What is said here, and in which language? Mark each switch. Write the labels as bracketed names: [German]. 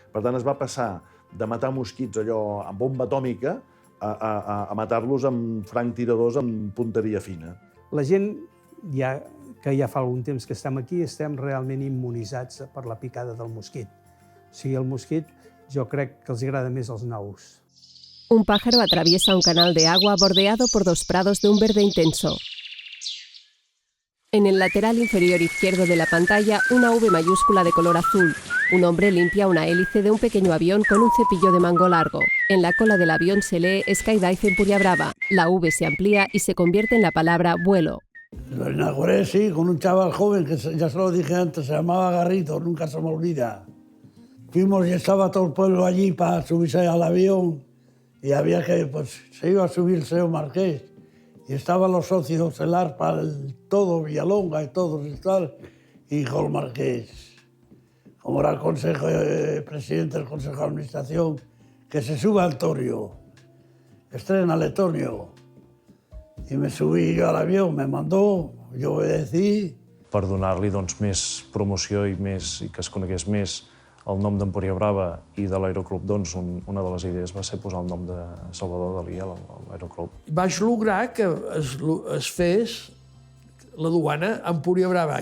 [Catalan] Per tant, es va passar de matar mosquits allò amb bomba atòmica a matar-los amb franctiradors amb punteria fina. La gent, que ja fa algun temps que estem aquí, estem realment immunitzats per la picada del mosquit. O sigui, el mosquit jo crec que els agrada més els nous. [Spanish] Un pájaro atraviesa un canal de agua bordeado por 2 prados de un verde intenso. En el lateral inferior izquierdo de la pantalla, una V mayúscula de color azul. Un hombre limpia una hélice de un pequeño avión con un cepillo de mango largo. En la cola del avión se lee Skydive Empuria Brava. La V se amplía y se convierte en la palabra vuelo. Lo inauguré, sí, con un chaval joven que ya se lo dije antes, se llamaba Garrito, nunca se me olvida. Fuimos y estaba todo el pueblo allí para subirse al avión y había que, pues, se iba a subir el señor Marqués y estaban los socios, el ARPA, todo, Villalonga y todos y tal, y dijo el Marqués, como era el presidente del Consejo de Administración, que se suba al Torio, estrena el Etonio. [Catalan] I [Spanish] me subí [Catalan] jo a l'avió, [Spanish] me mandó, [Catalan] jo obedecí. Per donar-li més promoció i que es conegués més el nom d'Empúria Brava i de l'Aeroclub, doncs una de les idees va ser posar el nom de Salvador Dalí a l'Aeroclub. Vaig lograr que es fes la duana a Empúria Brava.